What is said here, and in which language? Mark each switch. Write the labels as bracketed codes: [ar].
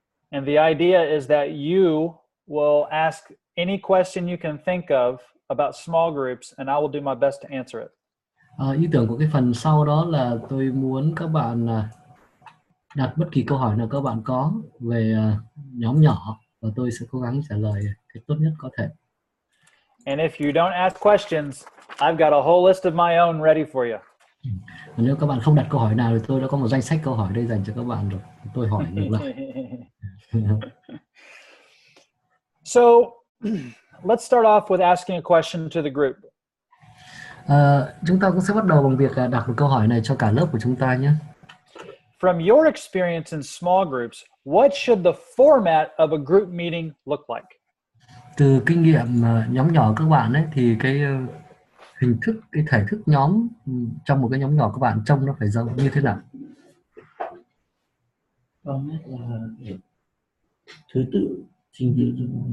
[en] And the idea is that you will ask any question you can think of about small groups, and I will do my best to answer it. [vi] Ý tưởng của cái phần sau đó là tôi muốn các bạn đặt bất kỳ câu hỏi nào các bạn có về nhóm nhỏ, và tôi sẽ cố gắng trả lời cái tốt nhất có thể. [en] And if you don't ask questions, I've got a whole list of my own ready for you. [vi] Và nếu các bạn không đặt câu hỏi nào thì tôi đã có một danh sách câu hỏi đây dành cho các bạn rồi. Tôi hỏi ngược lại. [en] So, let's start off with asking a question to the group. [vi] Chúng ta cũng sẽ bắt đầu bằng việc đặt một câu hỏi này cho cả lớp của chúng ta nhé. [en] From your experience in small groups, what should the format of a group meeting look like? [vi] Từ kinh nghiệm nhóm nhỏ các bạn ấy, thì cái hình thức, cái thể thức nhóm trong một cái nhóm nhỏ các bạn trông nó phải giống như thế nào? Format là thứ tự trình tự,